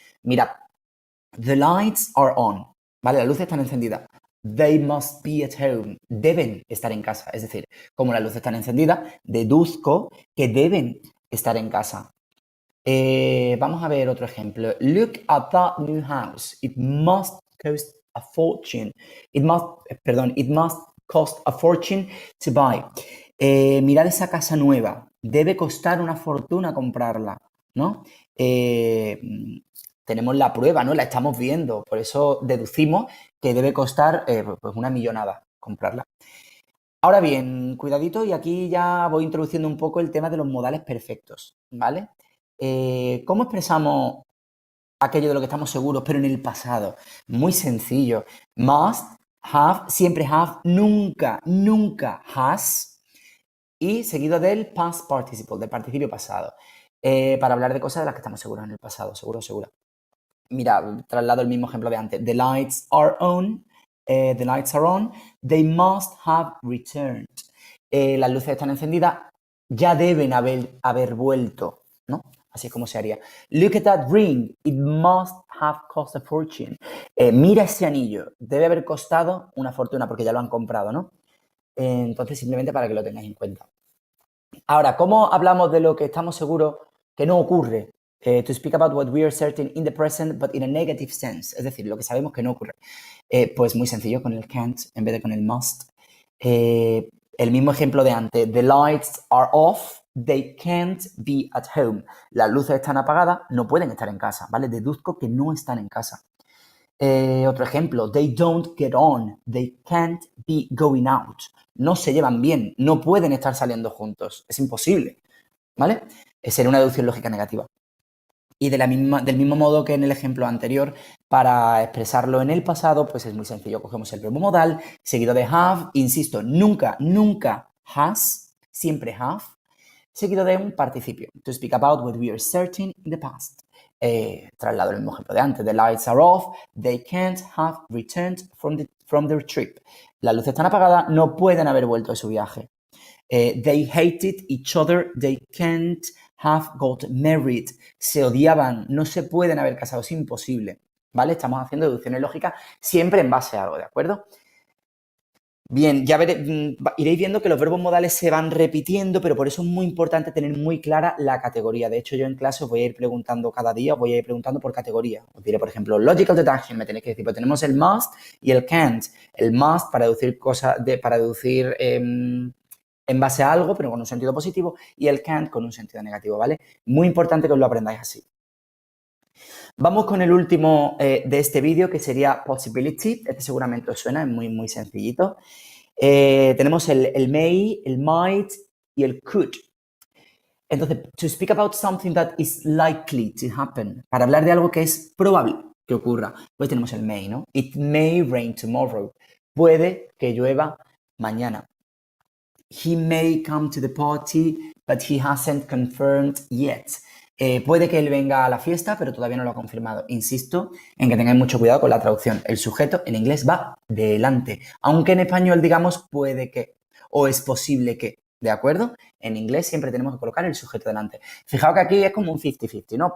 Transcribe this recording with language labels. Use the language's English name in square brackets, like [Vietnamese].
[Spanish] Mirad, [English] the lights are on, [Spanish] ¿vale? Las luces están encendidas. [English] They must be at home, [Spanish] deben estar en casa, es decir, como las luces están encendidas, deduzco que deben estar en casa. Vamos a ver otro ejemplo. [English] Look at that new house. It must cost a fortune. It must cost a fortune to buy. [Spanish] Mirad esa casa nueva. Debe costar una fortuna comprarla, ¿no? Tenemos la prueba, ¿no? La estamos viendo. Por eso deducimos que debe costar pues una millonada comprarla. Ahora bien, cuidadito, y aquí ya voy introduciendo un poco el tema de los modales perfectos, ¿vale? ¿Cómo expresamos aquello de lo que estamos seguros, pero en el pasado? Muy sencillo. Must, have, siempre have, nunca, nunca has. Y seguido del past participle, del participio pasado. Para hablar de cosas de las que estamos seguros en el pasado, seguro, segura. mira, traslado el mismo ejemplo de antes. [English] The lights are on. The lights are on. They must have returned. [Spanish] Las luces están encendidas. Ya deben haber vuelto, ¿no? Así es como se haría. [English] Look at that ring. It must have cost a fortune. [Spanish] Mira ese anillo. Debe haber costado una fortuna porque ya lo han comprado, ¿no? Entonces, simplemente para que lo tengáis en cuenta. Ahora, ¿cómo hablamos de lo que estamos seguros que no ocurre? [English] To speak about what we are certain in the present, but in a negative sense. [Spanish] Es decir, lo que sabemos que no ocurre. Pues muy sencillo, con el can't en vez de con el must. El mismo ejemplo de antes. [English] The lights are off. They can't be at home. [Spanish] Las luces están apagadas, no pueden estar en casa, ¿vale? Deduzco que no están en casa. Otro ejemplo. They don't get on. They can't be going out. No se llevan bien, no pueden estar saliendo juntos. Es imposible, ¿vale? Sería una deducción lógica negativa. Y del mismo modo que en el ejemplo anterior, para expresarlo en el pasado, pues es muy sencillo. Cogemos el verbo modal, seguido de have, insisto, nunca has, siempre have, seguido de un participio. [English] To speak about what we are certain in the past. [Spanish] Traslado el mismo ejemplo de antes. [English] The lights are off, they can't have returned from their trip. [Spanish] Las luces están apagadas, no pueden haber vuelto de su viaje. [English] They hated each other, they can't have got married. [Spanish] Se odiaban, no se pueden haber casado, es imposible, ¿vale? Estamos haciendo deducciones lógicas siempre en base a algo, ¿de acuerdo? Bien, ya iréis viendo que los verbos modales se van repitiendo, pero por eso es muy importante tener muy clara la categoría. De hecho, yo en clase os voy a ir preguntando cada día, os voy a ir preguntando por categoría. Os diré, por ejemplo, logical deduction, me tenéis que decir, pues tenemos el must y el can't. El must para deducir cosas, para deducir en base a algo, pero con un sentido positivo, y el can't con un sentido negativo, ¿vale? Muy importante que os lo aprendáis así. Vamos con el último de este vídeo, que sería possibility. Este seguramente os suena, es muy sencillito. Tenemos el may, el might y el could. Entonces, [English] to speak about something that is likely to happen, [Spanish] para hablar de algo que es probable que ocurra, pues tenemos el may, ¿no? [English] It may rain tomorrow. [Spanish] Puede que llueva mañana. [English] He may come to the party, but he hasn't confirmed yet. [Spanish] Puede que él venga a la fiesta, pero todavía no lo ha confirmado. Insisto en que tengáis mucho cuidado con la traducción. El sujeto en inglés va delante, aunque en español digamos puede que o es posible que, ¿de acuerdo? En inglés siempre tenemos que colocar el sujeto delante. Fijaos que aquí es como un 50-50, ¿no?